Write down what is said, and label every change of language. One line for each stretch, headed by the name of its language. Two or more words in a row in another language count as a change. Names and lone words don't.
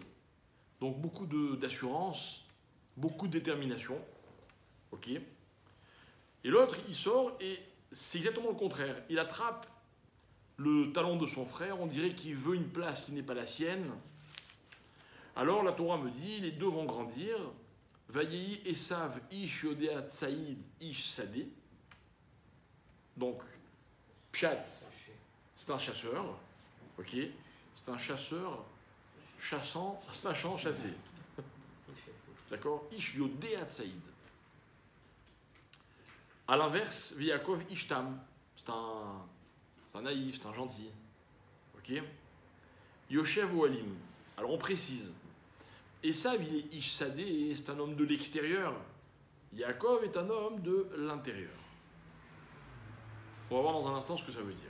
French: Donc beaucoup d'assurance, beaucoup de détermination. Ok. Et l'autre, il sort et c'est exactement le contraire. Il attrape le talon de son frère, on dirait qu'il veut une place qui n'est pas la sienne. Alors la Torah me dit, les 2 vont grandir.
Hebrew: ויהי עשו איש יודע ציד איש שדה.
French: Donc, Pshat, c'est un chasseur. Ok. C'est un chasseur sachant chasser. D'accord?
Hebrew: איש יודע ציד.
French: A l'inverse, Yaakov
Hebrew: איש תם,
French: c'est un naïf, c'est un gentil.
Hebrew: Ok? יושב אוהלים.
French: Alors on précise. Esav, il est
Hebrew: איש שדה,
French: c'est un homme de l'extérieur. Yaakov est un homme de l'intérieur. On va voir dans un instant ce que ça veut dire.